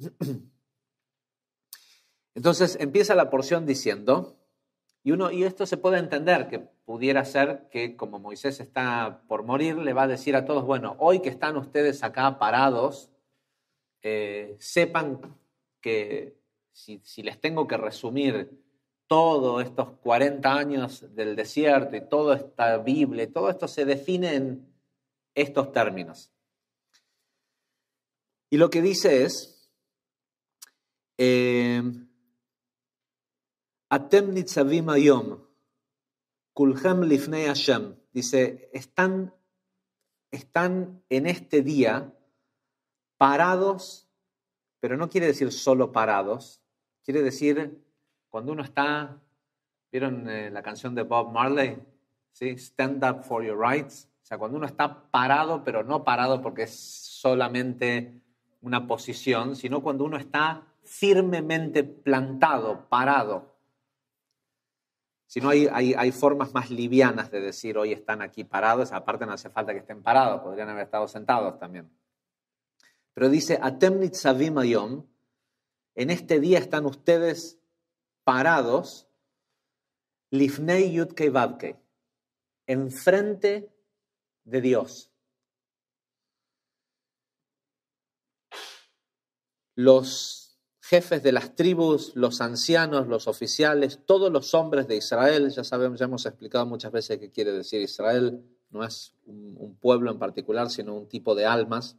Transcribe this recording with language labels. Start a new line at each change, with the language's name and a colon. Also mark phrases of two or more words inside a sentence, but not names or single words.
Spanish: Entonces empieza la porción diciendo, y esto se puede entender, que pudiera ser que como Moisés está por morir, le va a decir a todos, bueno, hoy que están ustedes acá parados, sepan que si les tengo que resumir todos estos 40 años del desierto y toda esta Biblia, todo esto se define en estos términos. Y lo que dice es,
Hebrew: אתם נצבים היום כלכם לפני השם.
Spanish: Dice, están en este día parados, pero no quiere decir solo parados, quiere decir cuando uno está, ¿vieron la canción de Bob Marley? ¿Sí?
English: Stand up for your rights.
Spanish: O sea, cuando uno está parado, pero no parado porque es solamente una posición, sino cuando uno está firmemente plantado, parado. Si no, hay formas más livianas de decir hoy están aquí parados, aparte no hace falta que estén parados, podrían haber estado sentados también. Pero dice,
Hebrew: אתם נצבים היום,
Spanish: en este día están ustedes parados,
Hebrew: לפני יוד קי ואו קי,
Spanish: enfrente de Dios. Los jefes de las tribus, los ancianos, los oficiales, todos los hombres de Israel, ya sabemos, ya hemos explicado muchas veces qué quiere decir Israel, no es un pueblo en particular, sino un tipo de almas.